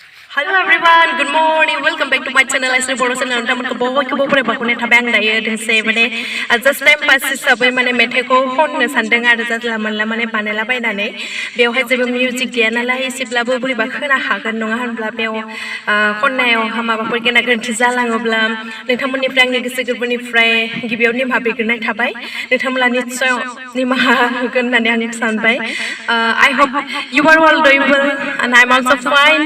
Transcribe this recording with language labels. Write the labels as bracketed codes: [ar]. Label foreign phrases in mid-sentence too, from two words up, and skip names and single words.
[en] Hello everyone, good morning. Welcome back to my channel. [brx] Laisree Boro channel. Teman ke boy pura bakune thabang daye dengse mane [en] just time pass [brx] hisabai mane methai ko khonno sandeng आरो जादला मोनला माने बानायला बायनानै बेवहाय जेबो मिउजिक गैया नालाय एसेब्लाबो बोरैबा खोना हागोन नङा होनब्ला बेव खननायाव माबाफोर गेना गोरोन्थि जालाङोब्ला नोंथांमोननिफ्राय आंनि गोसो गोरबोनिफ्राय गिबियाव निमाहा बिग्रोनाय थाबाय नोंथांमोना निस्सय निमाहा होगोन होननानै आं सानबाय [en] I hope you are all doing well and I'm also fine.